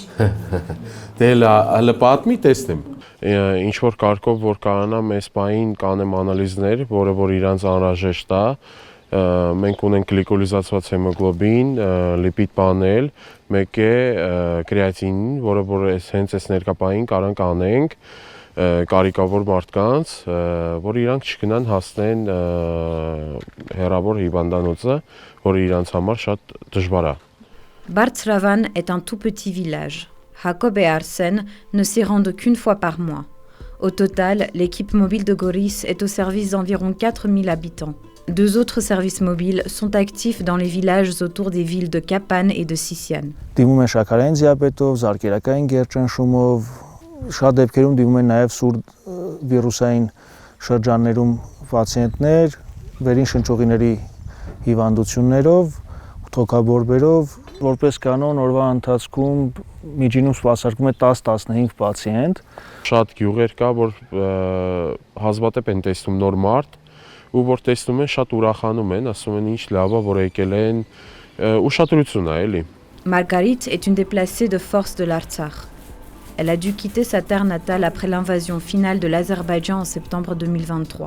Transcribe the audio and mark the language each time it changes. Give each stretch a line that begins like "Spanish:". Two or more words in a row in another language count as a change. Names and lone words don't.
Armenian: Դե հələ պատմի, տեսնեմ։ Ինչ որ կարգով որ կարողանամ այս պահին կանեմ անալիզներ, որը որ իրանց անհրաժեշտ է, մենք ունենք գլիկոլիզացված հեմոգլոբին, լիպիդ պանել, մեկ է կրեատին, որը որ հենց այս ներկապային կարանք անենք կարիքավոր մարդկանց, որ իրանք չգնան հասնեն հեռավոր հիվանդանոցը, որը իրանց համար շատ դժվար է։
French: Bārtsravan est un tout petit village. Jacob et Arsène ne s'y rendent qu'une fois par mois. Au total, l'équipe mobile de Goris est au service d'environ 4000 habitants. 2 autres services mobiles sont actifs dans les villages autour des villes de Kapan et de Sisian.
Armenian: Դիմում են շաքարային դիաբետով, զարկերակային գերճնշումով, շատ դեպքերում դիմում են նաև սուր վիրուսային շրջաններում պացիենտներ, վերին շնչուղիների հիվանդություններով, թոքաբորբերով, որպես կանոն օրվա ընթացքում միջինում սպասարկում է 10-15 պացիենտ։ Շատ գյուղեր կա, որ հազվադեպ են տեսնում նոր մարդ, ու որ տեսնում են շատ ուրախանում են, ասում են ինչ լավ է, որ եկել են, ուշադրություն է, էլի։
French: Margarit est une déplacée de force de l'Artsakh. Elle a dû quitter sa terre natale après l'invasion finale de l'Azerbaïdjan en septembre 2023.